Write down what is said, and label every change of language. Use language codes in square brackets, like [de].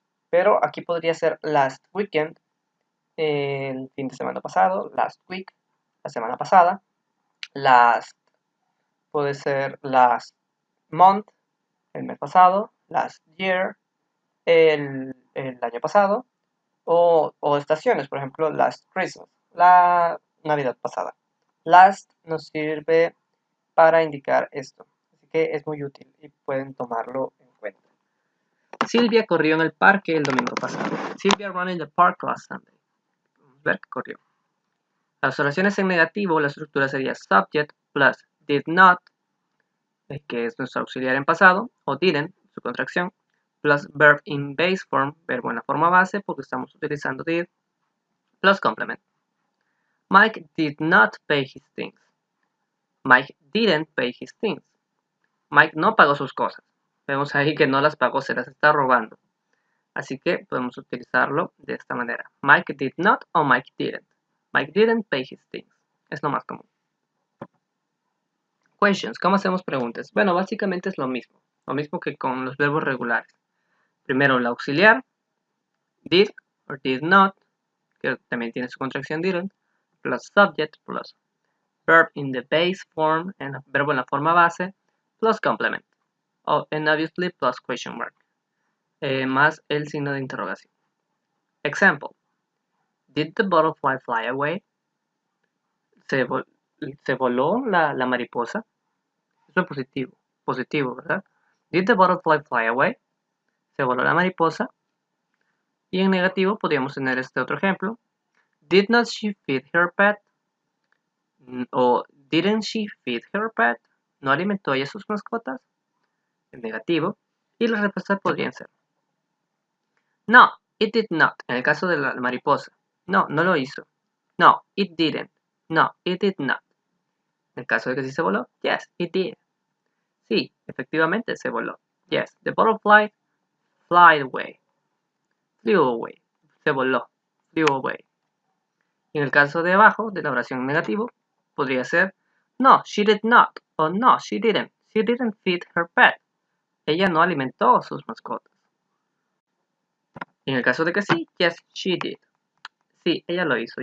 [es] Pero aquí podría ser [en] last weekend, [es] el fin de semana pasado, [en] last week, [es] la semana pasada, last puede ser [en] last month, [es] el mes pasado, [en] last year, [es] el año pasado, o estaciones, por ejemplo, [en] last Christmas, [es] la Navidad pasada. Last nos sirve para indicar esto, así que es muy útil y pueden tomarlo en cuenta. Silvia corrió en el parque el domingo pasado. [en] Silvia ran in the park last Sunday. [es] Vamos a ver que corrió. Las oraciones en negativo, la estructura sería [en] subject plus did not, [es] que es nuestro auxiliar en pasado, o didn't, su contracción, [en] plus verb in base form, [es] verbo en la forma base, porque estamos utilizando did, [en] plus complement. Mike did not pay his things. Mike didn't pay his things. [es] Mike no pagó sus cosas. Vemos ahí que no las pagó, se las está robando. Así que podemos utilizarlo de esta manera. [en] Mike did not o Mike didn't. Mike didn't pay his things. [es] Es lo más común. [en] Questions. [es] ¿Cómo hacemos preguntas? Bueno, básicamente es lo mismo. Lo mismo que con los verbos regulares. Primero el auxiliar. [en] Did or did not. [es] Que también tiene su contracción didn't. [en] Plus subject plus verb in the base form. [es] Verbo en la forma base. [en] Plus complement. And obviously plus question mark. [es] Más el signo de interrogación. [en] Example. Did the butterfly fly away? [es] ¿Se voló la mariposa? Eso es positivo. Positivo, ¿verdad? [en] Did the butterfly fly away? [es] ¿Se voló la mariposa? Y en negativo podríamos tener este otro ejemplo. [en] Did not she feed her pet? [es] O [en] didn't she feed her pet? [es] ¿No alimentó ella sus mascotas? En negativo. Y las respuestas podrían ser no, [en] it did not. [es] En el caso de la mariposa. No, no lo hizo. [en] No, it didn't. No, it did not. [es] En el caso de que sí se voló. [en] Yes, it did. [es] Sí, efectivamente se voló. [en] Yes, the butterfly flew away. Flew away. [es] Se voló. [en] Flew away. [es] Y en el caso de abajo, de la oración negativo, podría ser no, [en] she did not. [es] O no, [en] she didn't. She didn't feed her pet. [es] Ella no alimentó a sus mascotas. Y en el caso de que sí, [en] yes, she did. [es] Sí, ella lo hizo.